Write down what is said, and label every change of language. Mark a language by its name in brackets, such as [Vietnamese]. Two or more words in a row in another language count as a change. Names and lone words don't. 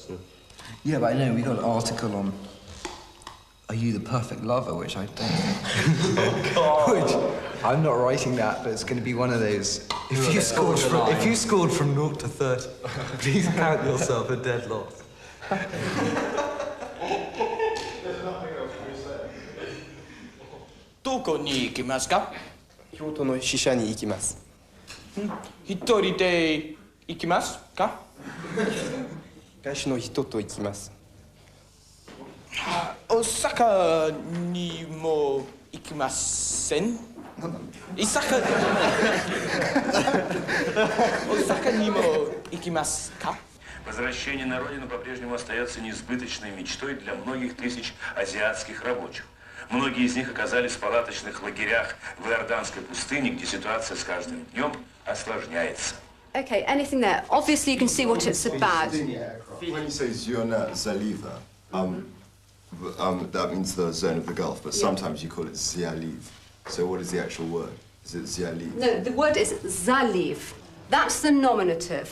[English] Yeah, but I know, we got an article on... Are you the perfect lover? Which I don't think. Oh, God. Which, I'm not writing that, but it's going to be one of those... If you scored from 0 to 30, please count yourself a dead loss. [Japanese] どこに行きますか？京都の支社に行きます。一人で行きますか？私の人と行きます。大阪にも行きません。大阪にも行きますか？ [Russian] Возвращение на родину по-прежнему остается несбыточной мечтой для многих тысяч азиатских рабочих. Многие из них оказались в палаточных лагерях в Иорданской пустыне, где ситуация с каждым днем осложняется. [English] Okay, anything there? Obviously, you can see what it's about. When you say [Russian] Зона залива, [English] that means the zone of the Gulf, but sometimes you call it Zialiv. So what is the actual word? Is it Zialiv? No, the word is Zaliv. That's the nominative.